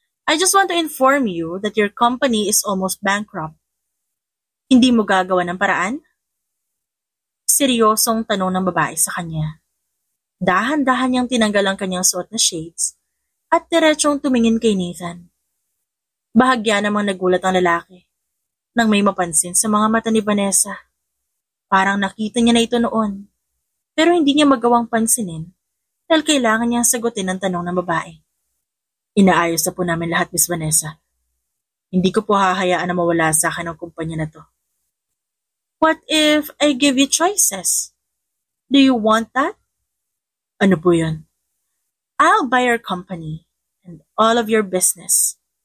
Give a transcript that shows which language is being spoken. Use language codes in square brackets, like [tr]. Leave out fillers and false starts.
[en] I just want to inform you that your company is almost bankrupt. [tl] Hindi mo gagawa ng paraan? Seryosong tanong ng babae sa kanya. Dahan-dahan niyang tinanggal ang kanyang suot na shades at diretsong tumingin kay Nathan. Bahagya namang nagulat ang lalaki nang may mapansin sa mga mata ni Vanessa. Parang nakita niya na ito noon, pero hindi niya magawang pansinin dahil kailangan niyang sagutin ang tanong ng babae. Inaayos na po namin lahat, Miss Vanessa. Hindi ko po hahayaan na mawala sa akin ang kumpanya na to. [en] What if I give you choices? Do you want that? [tl] Ano po yun? [en] I'll buy your company and all of your business.